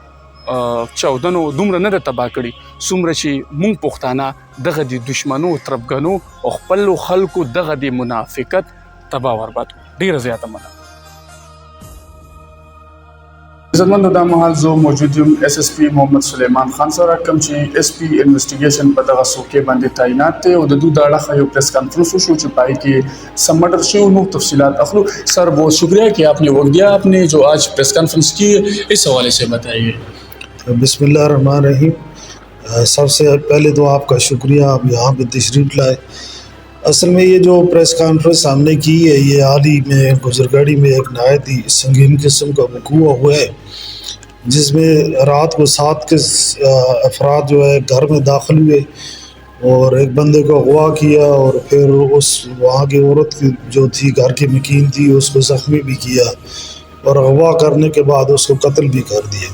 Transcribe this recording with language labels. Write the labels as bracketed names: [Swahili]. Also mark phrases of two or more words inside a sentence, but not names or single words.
[Pashto] چاودنو دومره نه ده تباه کړي څومره چې موږ پښتانه دغه د دشمنو ترفګنو او خپلو خلکو دغه د منافقت تباه برباد ډېره زیاته مننه عزتمند دا مهال زه موجود یم اس اس پی محمد سلیمان خان سره کوم چې اس پی انویسټیګیشن په دغه څوکۍ باندې تعینات دی او د دوی د اړخه یو پریس کانفرنس وشو چې پای کې سم مټر شو نو تفصیلات اخلو. [Urdu] سر بہت شکریہ کہ آپ نے وقت دیا, آپ نے جو آج پریس کانفرنس کی اس حوالے سے بتائیے. [Arabic] بسم اللہ الرحمن الرحیم. [Urdu] سب سے پہلے تو آپ کا شکریہ, آپ یہاں پہ تشریف لائے. اصل میں یہ جو پریس کانفرنس ہم نے کی ہے یہ حال ہی میں گزرگاڑی میں ایک نہایت ہی سنگین قسم کا وقوع ہوا ہے, جس میں رات کو 7 کے افراد جو ہے گھر میں داخل ہوئے اور ایک بندے کو اغوا کیا اور پھر اس وہاں کی عورت جو تھی گھر کی مکین تھی اس کو زخمی بھی کیا اور اغوا کرنے کے بعد اس کو قتل بھی کر دیا.